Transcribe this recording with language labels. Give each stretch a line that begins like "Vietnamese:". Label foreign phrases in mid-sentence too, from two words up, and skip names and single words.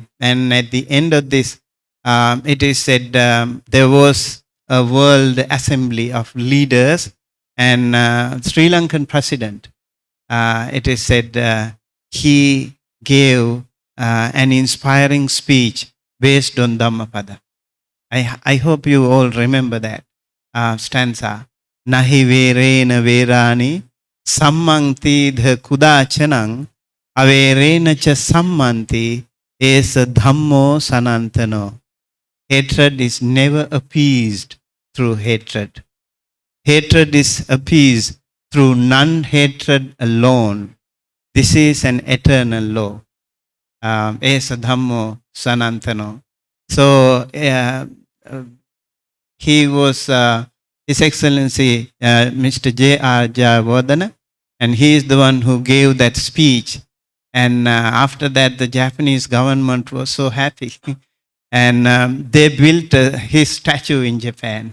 English: And at the end of this, it is said there was a World Assembly of Leaders, and Sri Lankan president, it is said he gave an inspiring speech based on Dhammapada. I hope you all remember that stanza.
Pali: Nahi verena verani sammanti dha kudachanang averena cha sammanti esa dhammo sanantano.
English: Hatred is never appeased through hatred. Hatred is appeased through non-hatred alone. This is an eternal law.
Pali: Esa dhammo sanantano.
English: So he was His Excellency Mr. J.R. Jayawardena, and he is the one who gave that speech. And after that, the Japanese government was so happy, and they built his statue in Japan.